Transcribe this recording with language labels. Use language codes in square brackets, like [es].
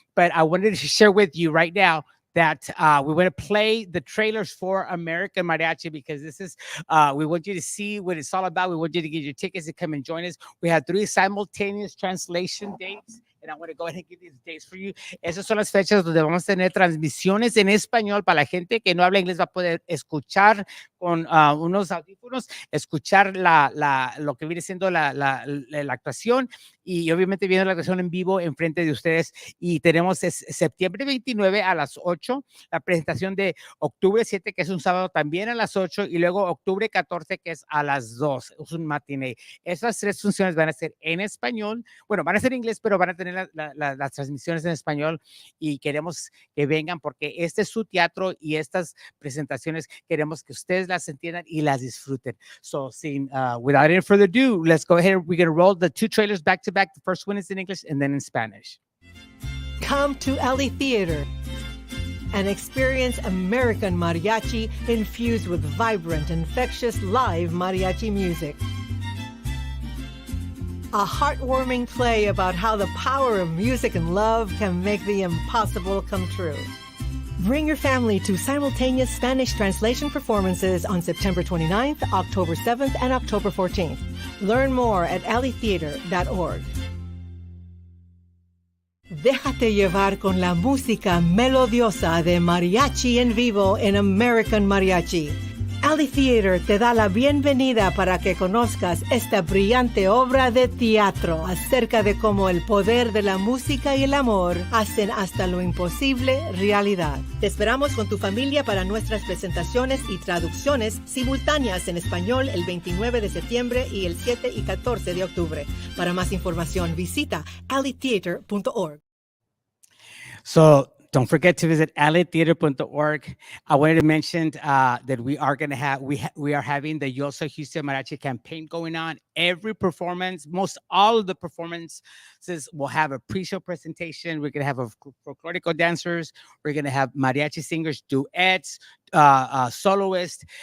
[en] But I wanted to share with you right now that we want to play the trailers for American Mariachi, because this is, we want you to see what it's all about. We want you to get your tickets and come and join us. We have 3 simultaneous translation dates. And I want to go ahead and give these dates for you. [es] Esas son las fechas donde vamos a tener transmisiones en español para la gente que no habla inglés, va a poder escuchar con unos audífonos, escuchar lo que viene siendo la actuación, y obviamente viendo la actuación en vivo enfrente de ustedes. Y tenemos septiembre 29 a las 8, la presentación de octubre 7, que es un sábado, también a las 8, y luego octubre 14, que es a las 2, es un matiné. Esas 3 funciones van a ser en español, bueno, van a ser en inglés, pero van a tener las transmisiones en español, y queremos que vengan porque este es su teatro y estas presentaciones queremos que ustedes las entiendan y las disfruten. [en] So, without any further ado, let's go ahead. We're going to roll the 2 trailers back to back. The first one is in English and then in Spanish. Come to Alley Theater and experience American Mariachi infused with vibrant, infectious live mariachi music. A heartwarming play about how the power of music and love can make the impossible come true. Bring your family to simultaneous Spanish translation performances on September 29th, October 7th, and October 14th. Learn more at alleytheater.org. [es] Déjate llevar con la música melodiosa de mariachi en vivo en American Mariachi. Alley Theater te da la bienvenida para que conozcas esta brillante obra de teatro acerca de cómo el poder de la música y el amor hacen hasta lo imposible realidad. Te esperamos con tu familia para nuestras presentaciones y traducciones simultáneas en español el 29 de septiembre y el 7 y 14 de octubre. Para más información, visita alleytheater.org. [en] So, don't forget to visit theatregoers.org. I wanted to mention that we are going to have, we are having the Yo Soy Houston Mariachi campaign going on. Every performance, most all of the performances will have a pre-show presentation. We're going to have a folklorico dancers. We're going to have mariachi singers, duets, soloists.